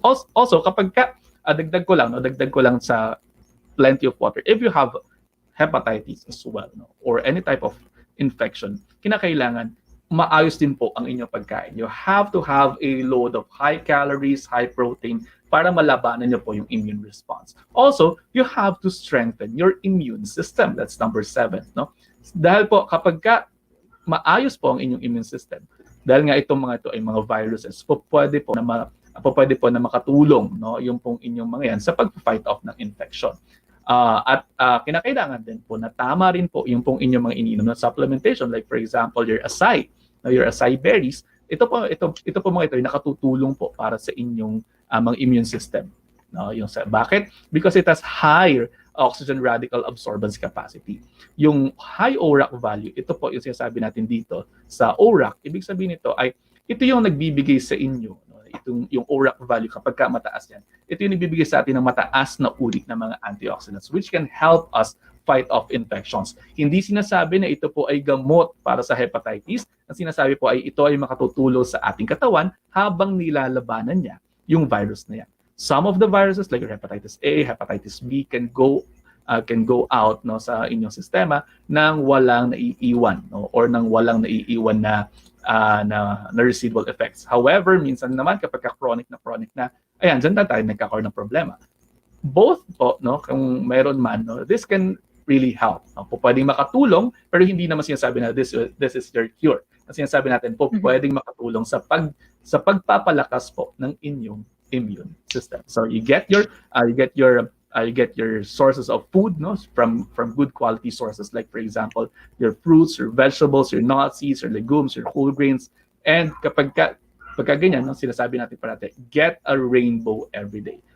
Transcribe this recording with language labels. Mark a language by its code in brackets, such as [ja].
[en] Also, [tl] kapag dagdag ko lang sa [en] plenty of water, if you have hepatitis as well, no, or any type of infection, [tl] kinakailangan maayos din po ang inyong pagkain. [en] You have to have a load of high calories, high protein [tl] para malabanan niyo po yung [en] immune response. Also, you have to strengthen your immune system. That's number 7, no? [tl] Dahil po kapag maayos po ang inyong immune system, dahil nga itong mga ito ay mga viruses, pwede po na makatulong, no, yung pong inyong mga yan sa pag-fight off ng infection. Kinakailangan din po na tama rin po yung pong inyong mga iniinom na supplementation, [en] like for example your acai berries. [tl] Ito po mga ito ay nakatutulong po para sa inyong mga immune system, no? Bakit? [en] Because it has higher oxygen radical absorbance capacity. [tl] Yung high ORAC value, ito po yung sinasabi natin dito sa ORAC. Ibig sabihin nito ay ito yung nagbibigay sa inyo, no? Yung ORAC value kapag mataas yan. Ito yung nagbibigay sa atin ng mataas na uri ng mga antioxidants [en] which can help us fight off infections. [tl] Hindi sinasabi na ito po ay gamot para sa hepatitis. Ang sinasabi po ay ito ay makatutulong sa ating katawan habang nilalabanan niya yung virus na yan. [en] Some of the viruses like hepatitis A, hepatitis B can go out, no, [tl] sa inyong sistema nang walang naiiwan, [en] no, [tl] or nang walang naiiwan na [en] residual effects. [tl] However, minsan naman kapag chronic na, ayan, dyan tayo nagkakaroon ng problema. Both po, no, kung meron man, no, [en] this can really help. [tl] No? Pwedeng makatulong, pero hindi naman sinasabi na [en] this is your cure. [tl] Ang sinasabi natin po, pwedeng makatulong sa pagpapalakas po ng inyong immune system. [en] So you get your sources of food, no, from good quality sources, like for example your fruits, your vegetables, your nuts, seeds, your legumes, your whole grains. [tl] And pagka ganyan, no, sinasabi natin parati, [en] get a rainbow every day.